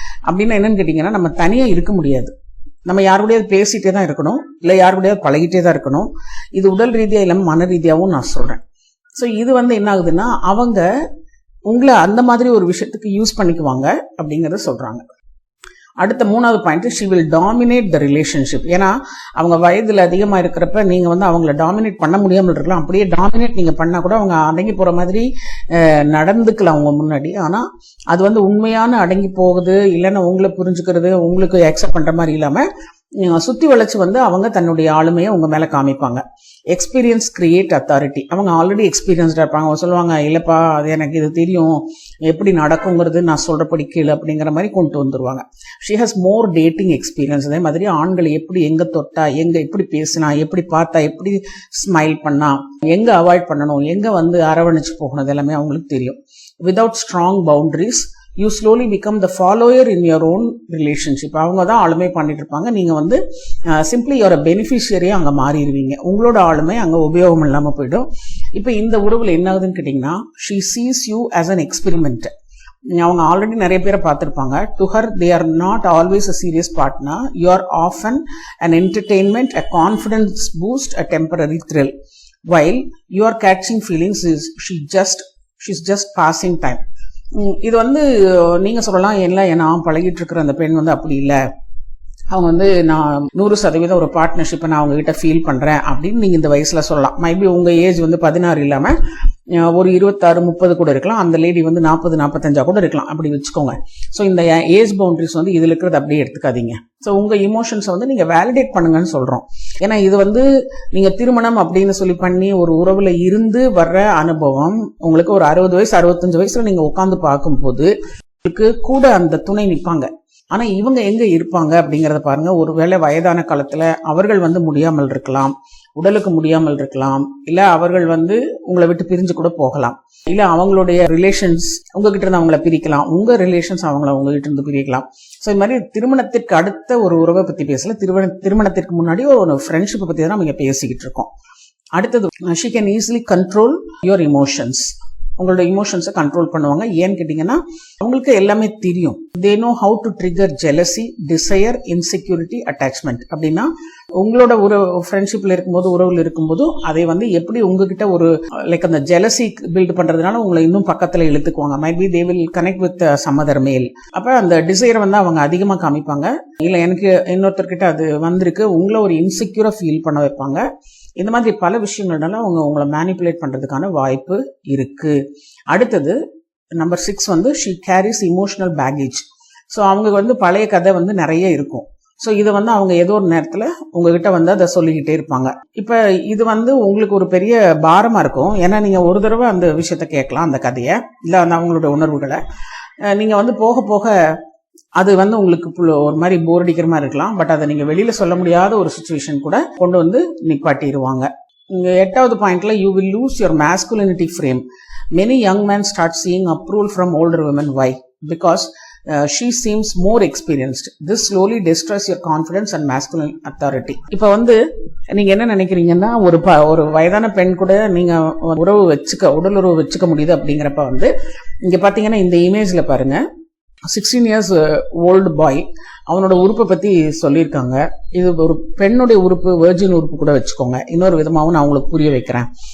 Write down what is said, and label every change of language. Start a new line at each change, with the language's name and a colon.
Tamil: அப்படின்னா என்னன்னு கேட்டீங்கன்னா, நம்ம தனியா இருக்க முடியாது. நம்ம யாரு கூடயாவது பேசிட்டே தான் இருக்கணும், இல்ல யாரு கூடயாவது பழகிட்டே தான் இருக்கணும். இது உடல் ரீதியா இல்லாம மன ரீதியாவும் நான் சொல்றேன். சோ இது என்ன ஆகுதுன்னா, அவங்க உங்களை அந்த மாதிரி ஒரு விஷயத்துக்கு யூஸ் பண்ணிக்குவாங்க அப்படிங்கறத சொல்றாங்க. அடுத்த மூணாவது point,
English: she will dominate the relationship.
Tamil: ஏன்னா அவங்க வயதுல அதிகமா இருக்கிறப்ப நீங்க அவங்கள டாமினேட் பண்ண முடியாமல் இருக்கலாம். அப்படியே டாமினேட் நீங்க பண்ணா கூட அவங்க அடங்கி போற மாதிரி நடந்துக்கலாம் அவங்க முன்னாடி. ஆனா அது உண்மையான அடங்கி போகுது, இல்லைன்னா உங்களை புரிஞ்சுக்கிறது, உங்களுக்கு அக்செப்ட் பண்ற மாதிரி இல்லாம சுத்தி வளைச்சு அவங்க தன்னுடைய ஆளுமையை உங்க மேல காமிப்பாங்க.
English: Experience create authority.
Tamil: அவங்க ஆல்ரெடி எக்ஸ்பீரியன்ஸ்டா இருப்பாங்க. அவங்க சொல்லுவாங்க, இல்லப்பா அது எனக்கு இது தெரியும், எப்படி நடக்குங்கிறது நான் சொல்றபடி கீழே அப்படிங்கிற மாதிரி கொண்டு வந்துருவாங்க.
English: She has more dating experience.
Tamil: அதே மாதிரி ஆண்கள் எப்படி எங்க தொட்டா, எங்க எப்படி பேசினா, எப்படி பார்த்தா, எப்படி ஸ்மைல் பண்ணா, எங்க அவாய்ட் பண்ணணும், எங்க அரவணைச்சு போகணும், எல்லாமே அவங்களுக்கு தெரியும்.
English: Without strong boundaries you slowly become the follower in your own relationship.
Tamil: அவங்க தான் ஆளுமை பண்ணிட்டு இருப்பாங்க. நீங்க சிம்பிளி ஒரு பெனிஃபிஷியரியா அங்க மாறிடுவீங்க. உங்களோட ஆளுமை அங்க உபயோகம் இல்லாம போயிடும். இப்ப இந்த உறவுல என்ன ஆகுதுன்னு கேட்டீங்கன்னா,
English: she sees you as an experiment.
Tamil: அவங்க ஆல்ரெடி நிறைய பேரை பார்த்திருப்பாங்க.
English: to her they are not always a serious partner. You are often an entertainment, a confidence boost, a temporary thrill. While you are catching feelings, she's just passing time.
Tamil: இது நீங்க சொல்லலாம், நான் பழகிட்டு இருக்கிற அந்த பெண் அப்படி இல்லை, அவங்க நான் 100% ஒரு பார்ட்னர்ஷிப்பை நான் அவங்க கிட்ட ஃபீல் பண்றேன் அப்படின்னு நீங்க இந்த வயசுல சொல்லலாம். மேபி உங்க ஏஜ் 16 இல்லாம ஒரு 26, 30 கூட இருக்கலாம். அந்த லேடி 40, 45 கூட இருக்கலாம். அப்படி வச்சுக்கோங்க. ஸோ இந்த ஏஜ் பவுண்டரிஸ் இதுல இருக்கிறது அப்படியே எடுத்துக்காதீங்க. ஸோ உங்க இமோஷன்ஸை நீங்க வேலிடேட் பண்ணுங்கன்னு சொல்றோம். ஏன்னா இது நீங்க திருமணம் அப்படின்னு சொல்லி பண்ணி ஒரு உறவுல இருந்து வர்ற அனுபவம் உங்களுக்கு ஒரு 60 வயசு 65 வயசுல நீங்க உட்காந்து பார்க்கும்போது கூட அந்த துணை நிற்பாங்க. ஆனா இவங்க எங்க இருப்பாங்க அப்படிங்கறத பாருங்க. ஒருவேளை வயதான காலத்துல அவர்கள் முடியாமல் இருக்கலாம், உடலுக்கு முடியாமல் இருக்கலாம், இல்ல அவர்கள் உங்களை விட்டு பிரிஞ்சு கூட போகலாம், இல்ல அவங்களுடைய ரிலேஷன்ஸ் உங்ககிட்ட இருந்து அவங்கள பிரிக்கலாம், உங்க ரிலேஷன்ஸ் உங்ககிட்ட இருந்து பிரிக்கலாம். ஸோ இது மாதிரி திருமணத்திற்கு அடுத்த ஒரு உறவை பத்தி பேசல, திருமணத்திற்கு முன்னாடி ஒரு ஃப்ரெண்ட்ஷிப்பை பத்தி தான் நம்ம பேசிக்கிட்டு இருக்கோம்.
English: அடுத்தது, she can easily control your emotions.
Tamil: உங்களோட இமோஷன்ஸை கண்ட்ரோல் பண்ணுவாங்க. ஏன்னு கேட்டீங்கன்னா அவங்களுக்கு எல்லாமே தெரியும்.
English: they know how to trigger jealousy, desire, insecurity, attachment.
Tamil: அப்படின்னா உங்களோட ஒரு ஃப்ரெண்ட்ஷிப்ல இருக்கும்போது, உறவுல இருக்கும்போது அதை எப்படி உங்ககிட்ட ஒரு லைக் அந்த ஜெலசி பில்ட் பண்றதுனால உங்களை இன்னும் பக்கத்துல இழுத்துக்குவாங்க.
English: Might be they will connect with some other male.
Tamil: அப்ப அந்த டிசைரை அவங்க அதிகமா காமிப்பாங்க. இல்ல எனக்கு இன்னொருத்தர்கிட்ட அது வந்திருக்கு, உங்களை ஒரு இன்செக்யூரா ஃபீல் பண்ண வைப்பாங்க. இந்த மாதிரி பல விஷயங்கள்னால உங்களை மேனிப்புலேட் பண்றதுக்கான வாய்ப்பு இருக்கு.
English: அடுத்தது number 6 she carries emotional baggage.
Tamil: So அவங்க பழைய கதை நிறைய இருக்கும். ஸோ இதை அவங்க ஏதோ ஒரு நேரத்தில் உங்ககிட்ட அதை சொல்லிக்கிட்டே இருப்பாங்க. இப்போ இது உங்களுக்கு ஒரு பெரிய பாரமா இருக்கும். ஏன்னா நீங்க ஒரு தடவை அந்த விஷயத்த கேட்கலாம், அந்த கதையை, இல்லை அவங்களோட உணர்வுகளை. நீங்க போக போக அது உங்களுக்கு ஒரு மாதிரி போர் அடிக்கிற மாதிரி இருக்கலாம். பட் அதை நீங்க வெளியில சொல்ல முடியாத ஒரு சிச்சுவேஷன் கூட கொண்டு நிப்பாட்டிடுவாங்க. இங்க 8வது பாயிண்ட்ல,
English: You will lose your masculinity frame. Many young men start seeing approval from older women. Why? Because she seems more experienced. This slowly destroys your confidence and masculine authority.
Tamil: இப்ப நீங்க என்ன நினைக்கிறீங்கன்னா, ஒரு வயதான பெண் கூட நீங்க உடல் உறவு வச்சுக்க முடியுது அப்படிங்கிறப்ப இங்க பாத்தீங்கன்னா இந்த இமேஜ்ல பாருங்க, 16 years old பாய், அவனோட உறுப்பை பத்தி சொல்லியிருக்காங்க. இது ஒரு பெண்ணுடைய உறுப்பு, வெர்ஜின் உறுப்பு கூட வச்சுக்கோங்க. இன்னொரு விதமாகவும் நான் உங்களுக்கு புரிய வைக்கிறேன்.